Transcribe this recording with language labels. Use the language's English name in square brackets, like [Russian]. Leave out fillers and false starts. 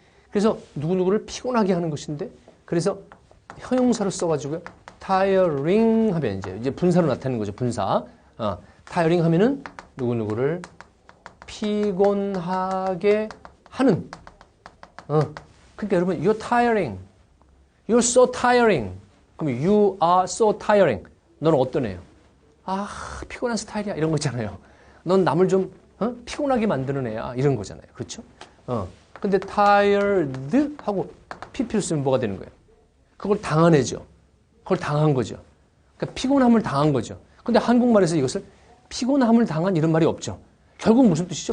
[Korean] 그래서 누구누구를 피곤하게 하는 것인데 그래서 형용사로 써가지고요. tiring 하면 이제 분사로 나타내는 거죠. 분사. tiring 하면은 누구누구를 피곤하게 하는. 그러니까 여러분, [English] you're tiring. You're so tiring. [Korean] 그럼 [English] you are so tiring. [Korean] 너는 어떤 애요? 피곤한 스타일이야. 이런 거 있잖아요. 넌 남을 좀 피곤하게 만드는 애야. 이런 거잖아요. 그렇죠? 근데 tired 하고 pp를 쓰면 뭐가 되는 거예요? 그걸 당한 애죠. 그걸 당한 거죠. 그러니까 피곤함을 당한 거죠. 근데 한국말에서 이것을 피곤함을 당한 이런 말이 없죠. 결국 무슨 뜻이죠?